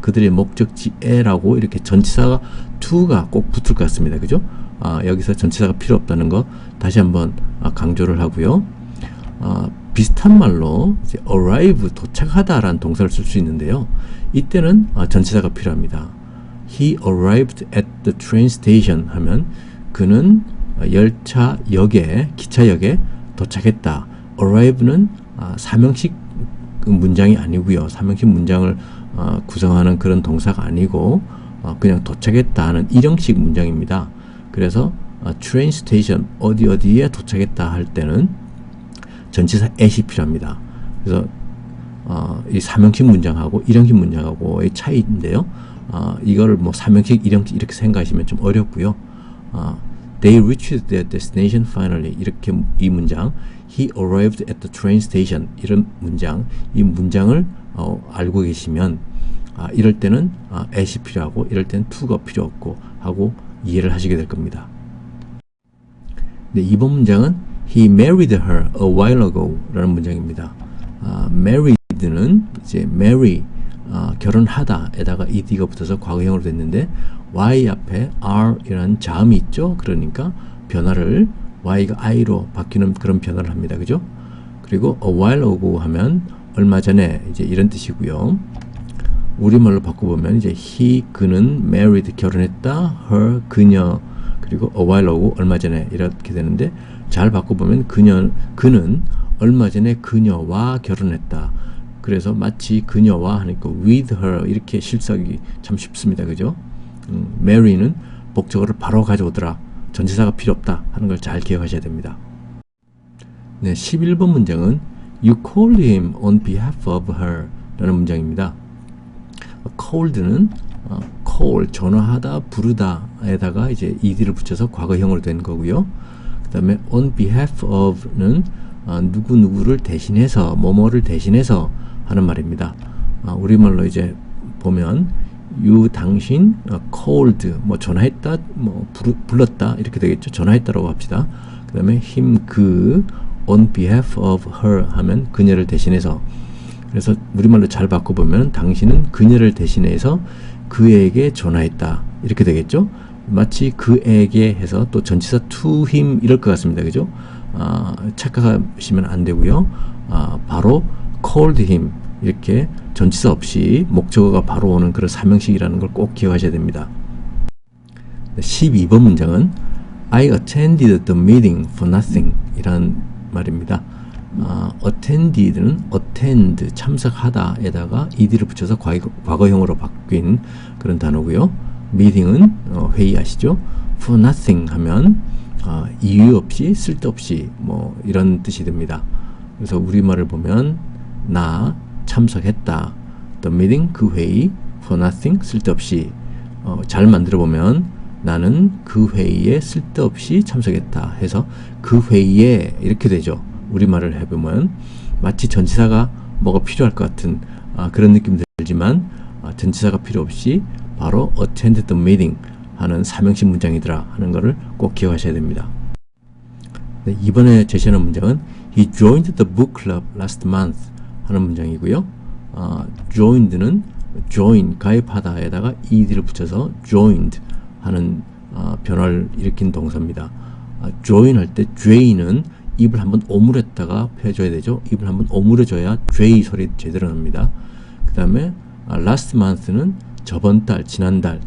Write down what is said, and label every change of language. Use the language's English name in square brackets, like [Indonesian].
[Korean] 그들의 목적지에라고 이렇게 전치사가 to가 꼭 붙을 것 같습니다. 그죠? 여기서 전치사가 필요 없다는 거 다시 한번 강조를 하고요. 비슷한 말로 이제 arrive, 도착하다라는 동사를 쓸 수 있는데요. 이때는 전치사가 필요합니다. [English] He arrived at the train station [Korean] 하면 그는 열차역에, 기차역에 도착했다. arrive는 사명식 문장이 아니고요. 사명식 문장을 구성하는 그런 동사가 아니고 그냥 도착했다 하는 일형식 문장입니다. 그래서 train station, 어디에 도착했다 할 때는 전치사 at이 필요합니다. 그래서 이 사명식 문장하고 일형식 문장하고의 차이인데요. 이거를 뭐 사명식, 일형식 이렇게 생각하시면 좀 어렵고요. [English] They reached their destination finally. [Korean] 이렇게 이 문장, [English] He arrived at the train station. [Korean] 이런 문장, 이 문장을 알고 계시면 이럴 때는 at이 필요하고 이럴 때는 to가 필요 없고 하고 이해를 하시게 될 겁니다. 네, 이번 문장은 [English] He married her a while ago [Korean] 라는 문장입니다. married는 이제 marry, 결혼하다 에다가 ed가 붙어서 과거형으로 됐는데 y 앞에 r 이라는 자음이 있죠. 그러니까 변화를 y가 i로 바뀌는 그런 변화를 합니다. 그죠? 그리고 a while ago 하면 얼마 전에 이제 이런 뜻이고요. 우리말로 바꿔보면 이제 he, 그는 married, 결혼했다, her, 그녀, 그리고 a while ago, 얼마 전에 이렇게 되는데 잘 바꿔보면 그는 얼마 전에 그녀와 결혼했다. 그래서 마치 그녀와 하니까 with her 이렇게 실수하기 참 쉽습니다. 그죠? marry는 목적어를 바로 가져오더라. 전치사가 필요 없다 하는 걸 잘 기억하셔야 됩니다. 네, 11번 문장은 [English] You called him on behalf of her [Korean] 라는 문장입니다. called는 call, 전화하다, 부르다 에다가 이제 ed를 붙여서 과거형으로 된 거고요. 그 다음에 on behalf of는 누구누구를 대신해서, 뭐뭐를 대신해서 하는 말입니다. 우리말로 이제 보면 you, 당신, called, 뭐 전화했다, 뭐 불렀다 이렇게 되겠죠. 전화했다라고 합시다. 그 다음에 him, 그, [English] on behalf of her [Korean] 하면 그녀를 대신해서. 그래서 우리말로 잘 바꿔보면 당신은 그녀를 대신해서 그에게 전화했다 이렇게 되겠죠. 마치 그에게 해서 또 전치사 to him 이럴 것 같습니다. 그죠? 착각하시면 안 되고요. 바로 called him 이렇게 전치사 없이 목적어가 바로 오는 그런 사명식이라는 걸 꼭 기억하셔야 됩니다. 12번 문장은 [English] I attended the meeting for nothing [Korean] 이라는 말입니다. attended는 attend, 참석하다 에다가 ed를 붙여서 과거형으로 바뀐 그런 단어고요. meeting은 회의 아시죠? for nothing 하면 이유 없이, 쓸데없이 뭐 이런 뜻이 됩니다. 그래서 우리말을 보면 나 참석했다. the meeting, 그 회의, for nothing, 쓸데없이. 잘 만들어 보면 나는 그 회의에 쓸데없이 참석했다 해서 그 회의에 이렇게 되죠. 우리말을 해보면 마치 전치사가 뭐가 필요할 것 같은 그런 느낌이 들지만 전치사가 필요 없이 바로 [English] attend the meeting [Korean] 하는 사명식 문장이더라 하는 것을 꼭 기억하셔야 됩니다. 네, 이번에 제시하는 문장은 [English] He joined the book club last month [Korean] 하는 문장이고요. joined는 join, 가입하다에다가 ed를 붙여서 joined 하는 변화를 일으킨 동사입니다. join 할 때 J는 입을 한번 오므렸다가 펴줘야 되죠. 입을 한번 오므려줘야 J 소리 제대로 납니다. 그 다음에 last month는 저번 달, 지난달.